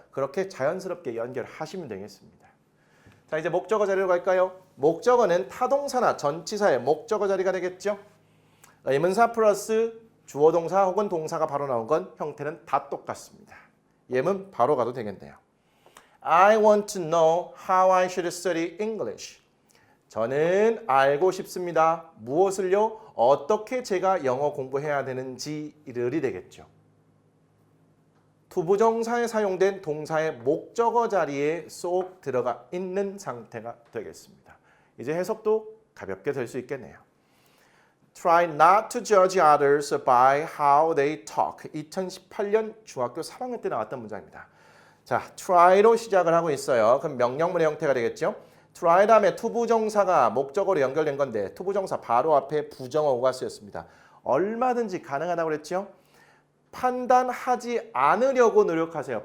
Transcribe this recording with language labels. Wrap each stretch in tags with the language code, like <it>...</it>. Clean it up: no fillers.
<ko>그렇게 자연스럽게 연결하시면 되겠습니다. 자, 이제 목적어 자리로 갈까요? 목적어는 타동사나 전치사의 목적어 자리가 되겠죠. 의문사 플러스 주어 동사 혹은 동사가 바로 나온 건 형태는 다 똑같습니다. 예문 바로 가도 되겠네요.</ko> <en>I want to know how I should study English.</en> <ko>저는 알고 싶습니다. 무엇을요? 어떻게 제가 영어 공부해야 되는지를 되겠죠. 투부정사에 사용된 동사의 목적어 자리에 쏙 들어가 있는 상태가 되겠습니다. 이제 해석도 가볍게 될 수 있겠네요.</ko> <en>Try not to judge others by how they talk.</en> <ko>2018년 중학교 3학년 때 나왔던 문장입니다. 자, try로 시작을 하고 있어요. 그럼 명령문의 형태가 되겠죠. try 다음에 투부정사가 목적어로 연결된 건데 투부정사 바로 앞에 부정어가 쓰였습니다. 얼마든지 가능하다고 그랬죠. 판단하지 않으려고 노력하세요.</ko>